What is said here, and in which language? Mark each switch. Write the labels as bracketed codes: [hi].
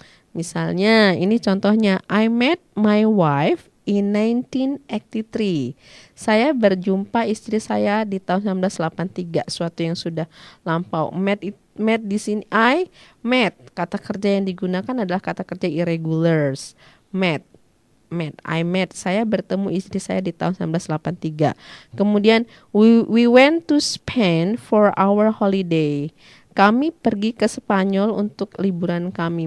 [en] Misalnya, ini contohnya, I met my wife in 1983. [id] Saya berjumpa istri saya di tahun 1983, suatu yang sudah lampau. Met di sini, I met. Kata kerja yang digunakan adalah kata kerja irregulars. Met. I met, saya bertemu istri saya di tahun 1983. [en] Kemudian we went to Spain for our holiday. [id] Kami pergi ke Spanyol untuk liburan kami.